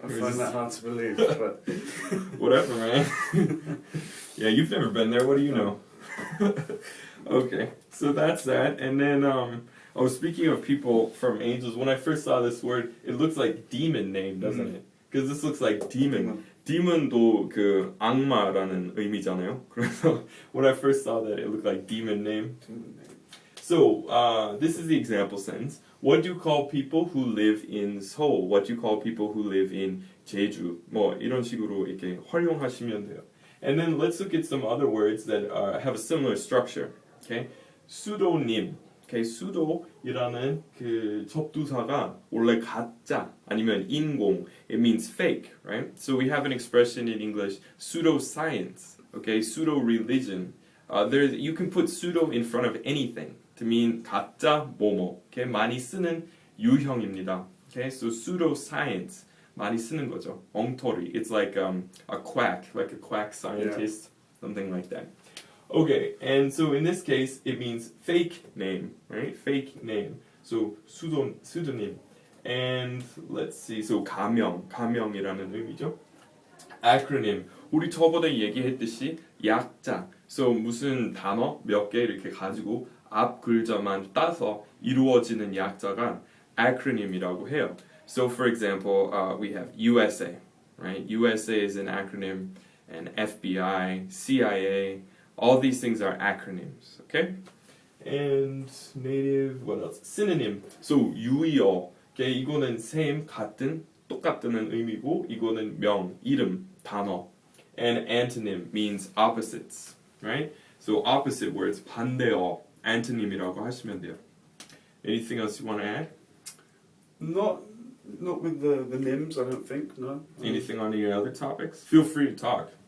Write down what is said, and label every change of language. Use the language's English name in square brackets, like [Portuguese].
[English] I find that hard to believe, but whatever, man. Yeah, you've never been there. What do you know? Okay, so that's that. And then, speaking of people from angels, when I first saw this word, it looks like demon name, doesn't it? Because this looks like demon. [Korean] Demon도 그 악마라는 의미잖아요. [English] 그래서 when I first saw that, it looked like demon name. So, this is the example sentence. What do you call people who live in Seoul? What do you call people who live in Jeju? [Korean] 뭐 이런 식으로 이렇게 활용하시면 돼요. [English] And then let's look at some other words that have a similar structure. Okay, pseudonym. [Korean] Okay, pseudo이라는 그 접두사가 원래 가짜 아니면 인공. [English] It means fake, right? So we have an expression in English, pseudoscience. Okay, pseudo-religion. You can put pseudo in front of anything to mean [Korean] 가짜 뭐뭐. Okay, 많이 쓰는 유형입니다. [English] Okay, so pseudoscience. [Korean] 많이 쓰는 거죠. 엉터리. [English] It's like a quack scientist, something like that. Okay, and so in this case, it means fake name, right? Fake name. So pseudonym. And let's see, so [Korean] 가명이라는 의미죠. [English] Acronym. [Korean] 우리 저번에 얘기했듯이 약자. So 무슨 단어 몇 개 이렇게 가지고 앞 글자만 따서 이루어지는 약자가 acronym이라고 해요. [English] So for example, we have USA, right? USA is an acronym, and FBI, CIA, all these things are acronyms, okay? And native, what else? Synonym. So 유의어. [Korean] Okay, 이거는 same, 같은, 똑같다는 의미고, 이거는 명, 이름, 단어. [English] And antonym means opposites, right? So opposite words, [Korean] 반대어, antonym이라고 하시면 돼요. [English] Anything else you want to add? not with the nym's, I don't think. No. Anything on any other topics? Feel free to talk.